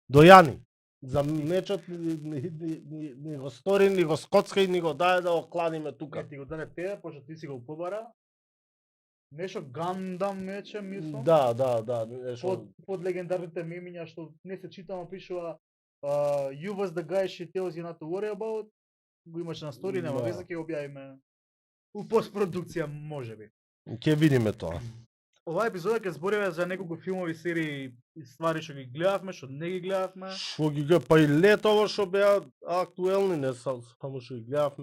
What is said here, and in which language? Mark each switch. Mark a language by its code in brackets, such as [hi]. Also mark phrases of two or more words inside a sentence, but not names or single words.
[mk] До Јани. За мечот ни го стори, ни го скоцка и ни го даде да го кладиме тука. Ти го даде тебе, пошто ти си го побара. Нешто Гандам мече, мислам. Да, нешто. Под легендарните мемиња што не се читама, пишува [en] You was the guy she tells you not to worry about. [mk] Го имаше на стори, нема Да. веза, ќе го објавиме у постпродукција, можеби. Ќе видиме тоа. Оваа епизода ќе збориме за неколку филмови, серии и ствари што ги гледавме, што не ги гледавме. Што ги гледа, па и летово што беа актуелни, не само што ги гледавме.